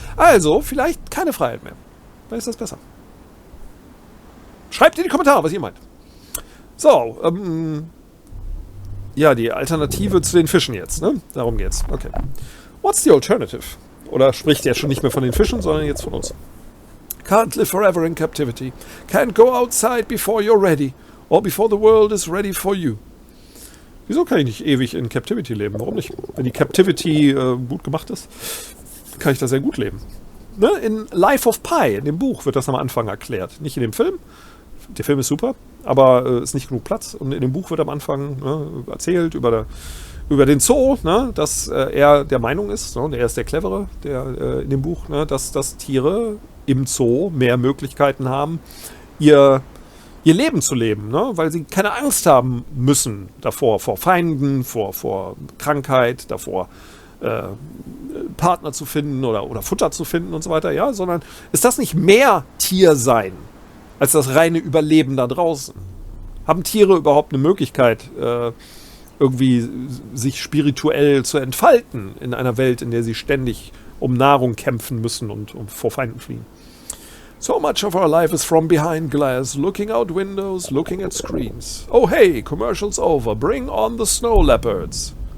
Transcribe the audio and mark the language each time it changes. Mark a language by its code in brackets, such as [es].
[de] Also vielleicht keine Freiheit mehr. Vielleicht ist das besser. Schreibt in die Kommentare, was ihr meint. So, ja, die Alternative zu den Fischen jetzt, ne? Darum geht's. Okay. [en] What's the alternative? [de] Oder spricht er schon nicht mehr von den Fischen, sondern jetzt von uns. [en] Can't live forever in captivity. Can't go outside before you're ready. Or before the world is ready for you. [de] Wieso kann ich nicht ewig in Captivity leben? Warum nicht? Wenn die Captivity gut gemacht ist, kann ich da sehr gut leben. Ne? In Life of Pi, in dem Buch, wird das am Anfang erklärt. Nicht in dem Film. Der Film ist super, aber ist nicht genug Platz. Und in dem Buch wird am Anfang erzählt über den Zoo, ne, dass er der Meinung ist, ne, er ist der Clevere in dem Buch, ne, dass Tiere im Zoo mehr Möglichkeiten haben, ihr Leben zu leben, ne, weil sie keine Angst haben müssen davor, vor Feinden, vor Krankheit, davor Partner zu finden oder Futter zu finden und so weiter, ja, sondern ist das nicht mehr Tiersein als das reine Überleben da draußen? Haben Tiere überhaupt eine Möglichkeit, irgendwie sich spirituell zu entfalten in einer Welt, in der sie ständig um Nahrung kämpfen müssen und vor Feinden fliehen? [en] So much of our life is from behind glass, looking out windows, looking at screens. Oh hey, commercials over, bring on the snow leopards.